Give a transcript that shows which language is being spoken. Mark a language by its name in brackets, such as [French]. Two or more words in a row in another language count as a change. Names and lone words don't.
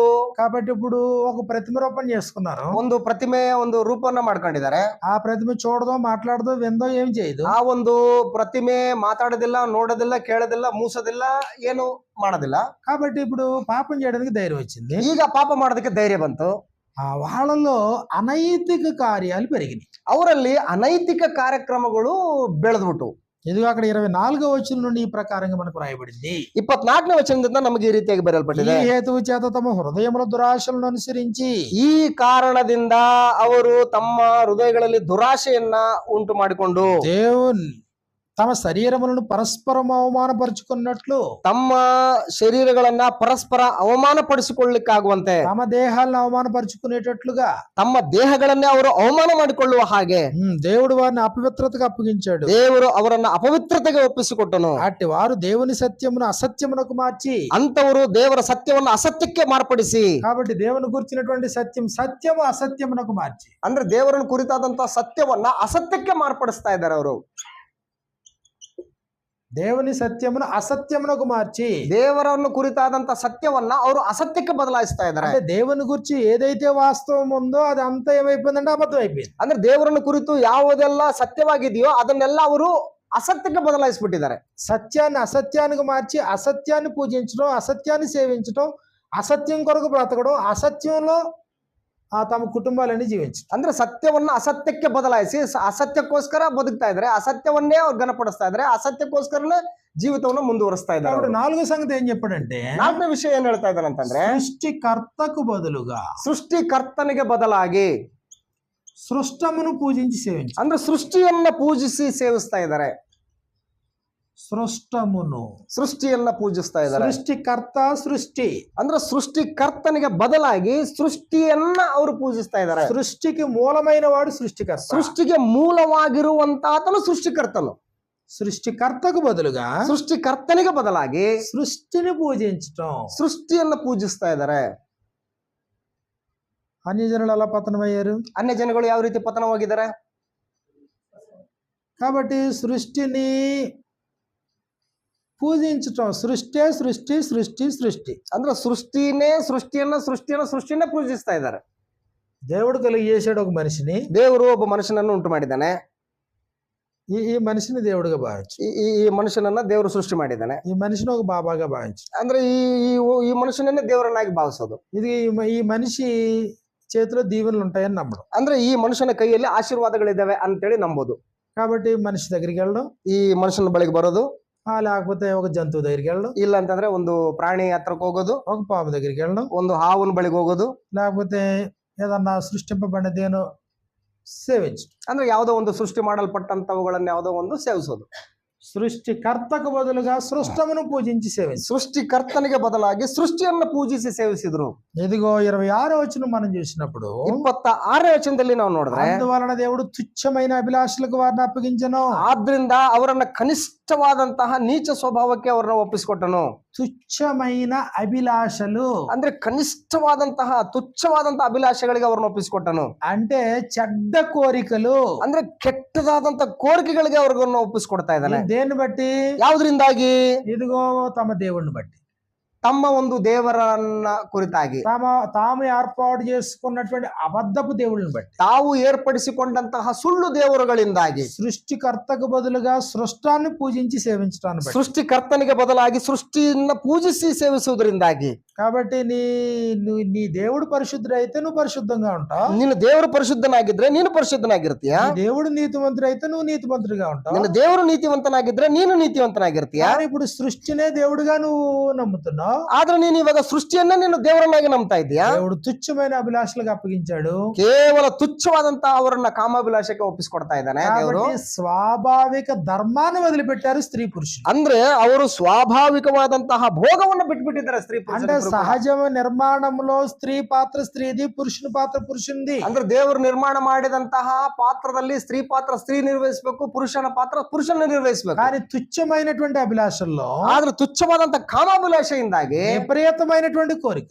[Telugu] కాబట్టి ఇప్పుడు ఒక ప్రతిమ రూపం చేసుకున్నారు. [Kannada] ಒಂದು ಪ್ರತಿಮೆ ಒಂದು ರೂಪವನ್ನ ಮಾಡ್ಕೊಂಡಿದ್ದಾರೆ. [Telugu] ఆ ప్రతిమ చూడదో మాట్లాడదో విందో ఏం చేయదు. [Kannada] ಆ ಒಂದು ಪ್ರತಿಮೆ ಮಾತಾಡೋದಿಲ್ಲ, ನೋಡೋದಿಲ್ಲ, ಕೇಳೋದಿಲ್ಲ, ಮೂಸೋದಿಲ್ಲ, ಏನು ಮಾಡೋದಿಲ್ಲ. [Telugu] కాబట్టి ఇప్పుడు పాపం చేయడానికి ధైర్యం వచ్చింది. [Kannada] ಈಗ ಪಾಪ ಮಾಡೋದಕ್ಕೆ ಧೈರ್ಯ ಬಂತು. [Telugu] వాళ్ళలో అనైతిక కార్యాలు పెరిగినాయి. [Kannada] ಅವರಲ್ಲಿ ಅನೈತಿಕ ಕಾರ್ಯಕ್ರಮಗಳು ಬೆಳೆದ್ಬಿಟ್ಟು. [Telugu] ఇదిగో అక్కడ 24వ వచనం నుండి ఈ ప్రకారంగా మనకు రాయబడింది. [Kannada] 24ನೇ ವಚನದಿಂದ ನಮಗೆ ಈ ರೀತಿಯಾಗಿ ಬರೆಯಲ್ಪಟ್ಟಿದೆ. [Telugu] ఈ హేతువు చేత తమ హృదయముల దురాశలను అనుసరించి, [Kannada] ಈ ಕಾರಣದಿಂದ ಅವರು ತಮ್ಮ ಹೃದಯಗಳಲ್ಲಿ ದುರಾಶೆಯನ್ನ ಉಂಟು ಮಾಡಿಕೊಂಡು [Telugu] తమ శరీరములను పరస్పరం అవమానపరుచుకున్నట్లు [Kannada] ತಮ್ಮ ಶರೀರಗಳನ್ನ ಪರಸ್ಪರ ಅವಮಾನ ಪಡಿಸಿಕೊಳ್ಳಿಕ್ಕಾಗುವಂತೆ [Telugu] తమ దేహాలను అవమానపరుచుకునేటట్లుగా [Kannada] ತಮ್ಮ ದೇಹಗಳನ್ನೇ ಅವರು ಅವಮಾನ ಮಾಡಿಕೊಳ್ಳುವ ಹಾಗೆ [Telugu] దేవుడు వారిని అపవిత్రతకు అప్పగించాడు. [Kannada] ದೇವರು ಅವರನ್ನ ಅಪವಿತ್ರತೆಗೆ ಒಪ್ಪಿಸಿಕೊಟ್ಟನು. [Telugu] అట్టి వారు దేవుని సత్యమును అసత్యమునకు మార్చి, [Kannada] ಅಂತವರು ದೇವರ ಸತ್ಯವನ್ನು ಅಸತ್ಯಕ್ಕೆ ಮಾರ್ಪಡಿಸಿ, [Telugu] కాబట్టి దేవుని గురించినటువంటి సత్యము అసత్యమునకు మార్చి, [Kannada] ಅಂದ್ರೆ ದೇವರನ್ನು ಕುರಿತಾದಂತಹ ಸತ್ಯವನ್ನ ಅಸತ್ಯಕ್ಕೆ ಮಾರ್ಪಡಿಸ್ತಾ ಇದ್ದಾರೆ ಅವರು. [Telugu] దేవుని సత్యమును అసత్యమునకు మార్చి, [Kannada] ದೇವರನ್ನು ಕುರಿತಾದಂತಹ ಸತ್ಯವನ್ನ ಅವರು ಅಸತ್ಯಕ್ಕೆ ಬದಲಾಯಿಸ್ತಾ ಇದ್ದಾರೆ. [Telugu] అంటే దేవుని గురించి ఏదైతే వాస్తవం ఉందో అది అంతా ఏమైపోయిందంటే అబద్ధం అయిపోయింది. [Kannada] ಅಂದ್ರೆ ದೇವರನ್ನು ಕುರಿತು ಯಾವುದೆಲ್ಲ ಸತ್ಯವಾಗಿದೆಯೋ ಅದನ್ನೆಲ್ಲ ಅವರು అసత్యಕ್ಕೆ బదలాయిసిಬಿಟ್ಟಿದ್ದಾರೆ. [Telugu] సత్యాన్ని అసత్యానికి మార్చి అసత్యాన్ని పూజించడం, అసత్యాన్ని సేవించడం, అసత్యం కొరకు బ్రతకడం, అసత్యంలో తమ కుటుంబాలన్నీ జీవించడం. [Kannada] ಅಂದ್ರೆ ಸತ್ಯವನ್ನ ಅಸತ್ಯಕ್ಕೆ ಬದಲಾಯಿಸಿ ಅಸತ್ಯಕ್ಕೋಸ್ಕರ ಬದುಕ್ತಾ ಇದ್ದಾರೆ, ಅಸತ್ಯವನ್ನೇ ಅವ್ರು ಘನಪಡಿಸ್ತಾ ಇದ್ದಾರೆ, ಅಸತ್ಯಕ್ಕೋಸ್ಕರನೇ ಜೀವಿತವನ್ನು ಮುಂದುವರಿಸ್ತಾ ಇದ್ದಾರೆ. [Telugu] కాబట్టి నాలుగో సంగతి ఏం చెప్పాడంటే, [Kannada] ನಾಲ್ಕನೇ ವಿಷಯ ಏನ್ ಹೇಳ್ತಾ ಇದ್ದಾರೆ ಅಂತಂದ್ರೆ, [Telugu] సృష్టికర్తకు బదులుగా [Kannada] ಸೃಷ್ಟಿಕರ್ತನಿಗೆ ಬದಲಾಗಿ [Telugu] సృష్టమును పూజించి సేవించు. [Kannada] ಅಂದ್ರೆ ಸೃಷ್ಟಿಯನ್ನ ಪೂಜಿಸಿ ಸೇವಿಸ್ತಾ ಇದ್ದಾರೆ. ಸೃಷ್ಟಿಯನ್ನ ಪೂಜಿಸ್ತಾ ಇದ್ದಾರೆ. ಸೃಷ್ಟಿಕರ್ತ ಸೃಷ್ಟಿ ಅಂದ್ರೆ ಸೃಷ್ಟಿಕರ್ತನಿಗೆ ಬದಲಾಗಿ ಸೃಷ್ಟಿಯನ್ನ ಅವರು ಪೂಜಿಸ್ತಾ ಇದ್ದಾರೆ. [Telugu] ಸೃಷ್ಟಿಗೆ ಮೂಲమైన వాడు సృష్టికర్త. [Kannada] ಸೃಷ್ಟಿಗೆ ಮೂಲವಾಗಿರುವಂತಾತನು ಸೃಷ್ಟಿಕರ್ತನು. [Telugu] సృష్టికర్తకు బదులుగా [Kannada] ಸೃಷ್ಟಿಕರ್ತನಿಗೆ ಬದಲಾಗಿ [Telugu] సృష్టిని పూజించటం, [Kannada] ಸೃಷ್ಟಿಯನ್ನ ಪೂಜಿಸ್ತಾ ಇದ್ದಾರೆ. [Telugu] అన్య జనులు అలా పతనమయ్యారు. [Kannada] ಅನ್ಯ ಜನಗಳು ಯಾವ ರೀತಿ ಪತನವಾಗಿದ್ದಾರೆ? [Telugu] కాబట్టి సృష్టిని పూజించటం, సృష్టి సృష్టి సృష్టి సృష్టి [Kannada] ಅಂದ್ರೆ ಸೃಷ್ಟಿಯನ್ನ ಪೂಜಿಸ್ತಾ ಇದ್ದಾರೆ. [Telugu] దేవుడు కలిగి చేశాడు ఒక మనిషిని. [Kannada] ದೇವರು ಒಬ್ಬ ಮನುಷ್ಯನನ್ನು ಉಂಟು ಮಾಡಿದ್ದಾನೆ. [Telugu] ఈ మనిషిని దేవుడిగా భావించు. [Kannada] ಈ ಮನುಷ್ಯನನ್ನ ದೇವರು ಸೃಷ್ಟಿ ಮಾಡಿದ್ದಾನೆ. [Telugu] ఈ మనిషిని ఒక బాబాగా భావించు. [Kannada] ಅಂದ್ರೆ ಈ ಮನುಷ್ಯನನ್ನೇ ದೇವರನ್ನಾಗಿ ಭಾವಿಸೋದು. [Telugu] ఇది ఈ మనిషి చేతిలో దీవెనలు ఉంటాయని నమ్మడం. [Kannada] ಅಂದ್ರೆ ಈ ಮನುಷ್ಯನ ಕೈಯಲ್ಲಿ ಆಶೀರ್ವಾದಗಳಿದ್ದಾವೆ ಅಂತೇಳಿ ನಂಬೋದು. [Telugu] కాబట్టి మనిషి దగ్గరికి వెళ్ళడం, [Kannada] ಈ ಮನುಷ್ಯನ ಬಳಿಗೆ ಬರೋದು, [Telugu] లేకపోతే ఒక జంతువు దగ్గరికి వెళ్ళడం, [Kannada] ಇಲ್ಲ ಅಂತಂದ್ರೆ ಒಂದು ಪ್ರಾಣಿ ಹತ್ರಕ್ಕೆ ಹೋಗೋದು, [Telugu] ఒక పాము దగ్గరికి వెళ్ళడం, [Kannada] ಒಂದು ಹಾವಿನ ಬಳಿಗೆ ಹೋಗೋದು, [Telugu] లేకపోతే ఏదన్నా సృష్టింపబడినదేనో సేవించడం. [Kannada] ಅಂದ್ರೆ ಯಾವುದೋ ಒಂದು ಸೃಷ್ಟಿ ಮಾಡಲ್ಪಟ್ಟಂತವುಗಳನ್ನ ಯಾವುದೋ ಒಂದು ಸೇವಿಸೋದು. [Telugu] సృష్టికర్తకు బదులుగా సృష్టమును పూజించి సేవించు. [Kannada] సృష్టికರ್ತನಿಗೆ ಬದಲಾಗಿ ಸೃಷ್ಟಿಯನ್ನು ಪೂಜಿಸಿ ಸೇವಿಸಿದ್ರು. [Telugu] ఇదిగో 26వ వచనం మనం చూసినప్పుడు [Kannada] 26ನೇ ವಚನದಲ್ಲಿ ನಾವು ನೋಡಿದ್ರೆ, [Telugu] అందువలన దేవుడు తుచ్చమైన అభిలాషలకు వారిని అప్పగించను. [Kannada] ಆದ್ರಿಂದ ಅವರನ್ನ ಕನಿಷ್ಠವಾದಂತಹ ನೀಚ ಸ್ವಭಾವಕ್ಕೆ ಅವರನ್ನ ಒಪ್ಪಿಸಿಕೊಟ್ಟನು. [Telugu] తుచ్చమైన అభిలాషలు [Kannada] ಅಂದ್ರೆ ಕನಿಷ್ಠವಾದಂತಹ ತುಚ್ಛವಾದಂತಹ ಅಭಿಲಾಷೆಗಳಿಗೆ ಅವರನ್ನ ಒಪ್ಪಿಸಿಕೊಟ್ಟನು. [Telugu] అంటే చెడ్డ కోరికలు, [Kannada] ಅಂದ್ರೆ ಕೆಟ್ಟದಾದಂತಹ ಕೋರಿಕೆಗಳಿಗೆ ಅವ್ರನ್ನ ಒಪ್ಪಿಸಿಕೊಡ್ತಾ ಇದ್ದಾನೆ. [Telugu] దేన్ని బట్టి? [Kannada] ಯಾವುದರಿಂದಾಗಿ? [Telugu] ఇదిగో తమ దేవుడిని బట్టి, [Kannada] ತಮ್ಮ ಒಂದು ದೇವರನ್ನ ಕುರಿತಾಗಿ, [Telugu] తాము ఏర్పాటు చేసుకున్నటువంటి అబద్ధపు దేవుళ్ళని బట్టి, [Kannada] ತಾವು ಏರ್ಪಡಿಸಿಕೊಂಡಂತಹ ಸುಳ್ಳು ದೇವರುಗಳಿಂದಾಗಿ, [Telugu] సృష్టికర్తకు బదులుగా సృష్టాన్ని పూజించి సేవించడానికి బట్టి, [Kannada] ಸೃಷ್ಟಿಕರ್ತನಿಗೆ ಬದಲಾಗಿ ಸೃಷ್ಟಿಯನ್ನ ಪೂಜಿಸಿ ಸೇವಿಸುವುದರಿಂದಾಗಿ. [Telugu] కాబట్టి నీ దేవుడు పరిశుద్ధుడైతే నువ్వు పరిశుద్ధంగా ఉంటావు. [Kannada] ನಿನ್ನ ದೇವರು ಪರಿಶುದ್ಧನಾಗಿದ್ರೆ ನೀನು ಪರಿಶುದ್ಧನಾಗಿರ್ತೀಯ. [Telugu] దేవుడు నీతిమంతుడైతే నువ్వు నీతిమంతుడిగా ఉంటావు. [Kannada] ನಿನ್ನ ದೇವರು ನೀತಿವಂತನಾಗಿದ್ರೆ ನೀನು ನೀತಿವಂತನಾಗಿರ್ತೀಯ. [Telugu] ఇప్పుడు సృష్టినే దేవుడిగా నువ్వు నమ్ముతున్నావు. [Kannada] ಆದ್ರೆ ನೀನು ಇವಾಗ ಸೃಷ್ಟಿಯನ್ನ ನೀನು ದೇವರನ್ನಾಗಿ ನಂಬ್ತಾ ಇದೀಯಾ. [Telugu] దేవుడు తుచ్చమైన అభిలాషలకు అప్పగించాడు. [Kannada] ಕೇವಲ ತುಚ್ಛವಾದಂತಹ ಅವರನ್ನ ಕಾಮಾಭಿಲಾಷಕ್ಕೆ ಒಪ್ಪಿಸಿಕೊಡ್ತಾ ಇದ್ದಾನೆ ದೇವರು. [Telugu] స్వాభావిక ధర్మాన్ని వదిలిపెట్టారు స్త్రీ పురుషులు. [Kannada] ಅಂದ್ರೆ ಅವರು ಸ್ವಾಭಾವಿಕವಾದಂತಹ ಭೋಗವನ್ನು ಬಿಟ್ಬಿಟ್ಟಿದ್ದಾರೆ ಸ್ತ್ರೀ [Telugu] అంటే [Kannada] ಪುರುಷರು. [Telugu] సహజ నిర్మాణంలో స్త్రీ పాత్ర స్త్రీది, పురుషుని పాత్ర పురుషునిది. [Kannada] ಅಂದ್ರೆ ದೇವರು ನಿರ್ಮಾಣ ಮಾಡಿದಂತಹ ಪಾತ್ರದಲ್ಲಿ ಸ್ತ್ರೀ ಪಾತ್ರ ಸ್ತ್ರೀ ನಿರ್ವಹಿಸಬೇಕು, ಪುರುಷನ ಪಾತ್ರ ಪುರುಷನ ನಿರ್ವಹಿಸಬೇಕು. [Telugu] కానీ తుచ్చమైనటువంటి అభిలాషల్లో, [Kannada] ಆದ್ರೆ ತುಚ್ಛವಾದಂತಹ ಕಾಮಾಭಿಲಾಷೆಯಿಂದಾಗಿ [Telugu] విపరీతమైనటువంటి కోరికలు,